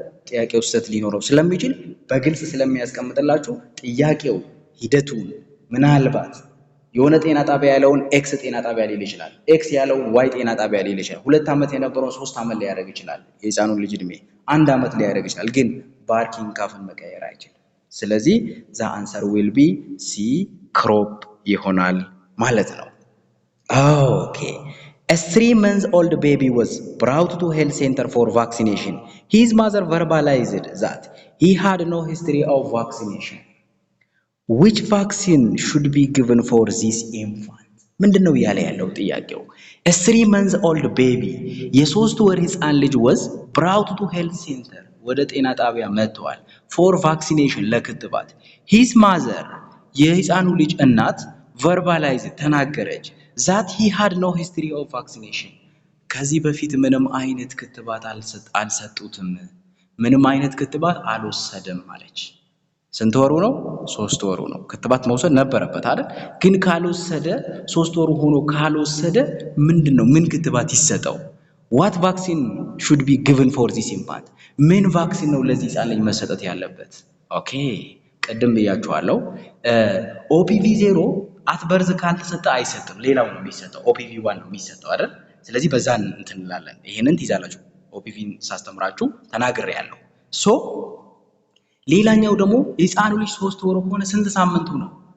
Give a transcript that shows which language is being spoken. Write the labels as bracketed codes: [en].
[am] ጥያቄው ስህተት ሊኖረው ስለሚችል በግልጽ ስለሚያስቀምጥላችሁ ጥያቄው ሂደቱን ምናልባት የሆነ ጤና ጣቢያ ያለውን ኤክስ ጤና ጣቢያ ሊል ይችላል። ኤክስ ያለውን ዋይ ጤና ጣቢያ ሊል ይችላል። 2 ዓመት የነበረውን 3 ዓመት ሊያደርግ ይችላል። የህፃኑን ልጅ እድሜ 1 ዓመት ሊያደርግ ይችላል። ግን ባርኪንግ ካፍን መቀየር አይችልም። ስለዚህ [en] the answer will be C [am] ክሮፕ ይሆናል ማለት ነው። ኦኬ [en] A 3-month-old baby was brought to health center for vaccination. His mother verbalized that he had no history of vaccination. Which vaccine should be given for this infant? [am] ምንድነው ያለ ያለው ጥያቄው? [en] A 3-month-old baby [am] የ3 ወር ህፃን ልጅ [en] was brought to health center [am] ወደ ጤና ጣቢያ መጥቷል [en] for vaccination [am] ለክትባት. [en] His mother [am] የህፃኑ ልጅ እናት [en] verbalized [am] ተናገረች [en] that he had no history of vaccination [am] ከዚህ በፊት ምንም አይነት ክትባት አልሰጡትም ምንም አይነት ክትባት አልወሰደም አለች። ስንት ወሩ ነው? 3 ወሩ ነው። ክትባት መውሰድ ነበረበት አይደል? ግን ካልወሰደ 3 ወሩ ሆኖ ካልወሰደ ምንድነው ምን ክትባት ይሰጠው? [en] what vaccine should be given for this infant? [am] ምን ቫክሲን ነው ለዚህ ህፃን ልጅ መሰጠት ያለበት? ኦኬ ቀደም ብያችኋለሁ OPV 0 አትበርዝ ካልተሰጠ አይሰጥም። ሌላው ነው የሚሰጠው OPV 1 ነው የሚሰጠው አይደል? ስለዚህ በዛን እንትን እንላለን። ይሄንን ትይዛላችሁ። OPVን ሳስተምራችሁ ተናግሬያለሁ። ሶ ሌላኛው ደግሞ የህፃኑ ልጅ 3 ወር ሆነ ስንት ሳምንቱ ነው?